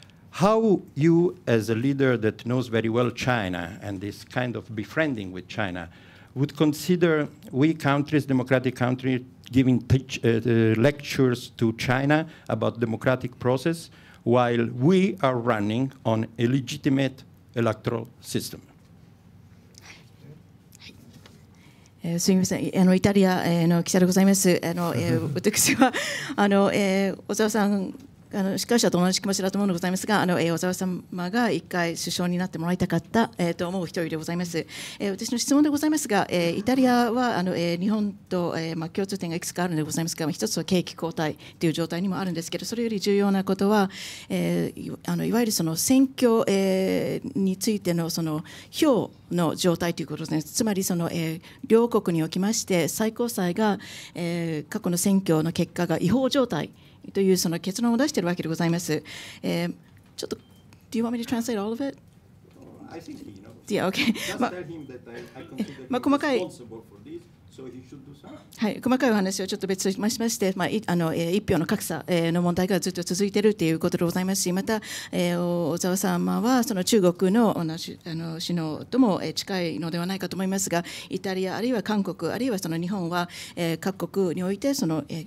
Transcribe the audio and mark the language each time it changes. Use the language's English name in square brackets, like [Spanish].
[English] How you, as a leader that knows very well China and this kind of befriending with China, would consider we countries, democratic countries, giving lectures to China about democratic process while we are running on a legitimate electoral system? [Japanese] すみません、イタリアの記者でございます。私は小沢さん司会者と同じ気持ちだと思うのでございますが、小沢様が1回首相になってもらいたかった、と思う一人でございます。私の質問でございますが、イタリアは日本と、共通点がいくつかあるのでございますが、一つは景気後退という状態にもあるんですけど、それより重要なことは、いわゆるその選挙、についてのその票の状態ということですね。つまりその、両国におきまして最高裁が、過去の選挙の結果が違法状態というその結論を出しているわけでございます。ちょっと [English] Do you want me to translate all of it? I think he knows. Yeah, okay. Just tell him that I consider him [Japanese] 細かい [English] responsible for this, so he should do something. [Japanese] はい、細かいお話をちょっと別としまして、一票の格差の問題がずっと続いているということでございますし、また、小沢様はその中国の首脳とも近いのではないかと思いますが、イタリアあるいは韓国あるいはその日本は各国においてその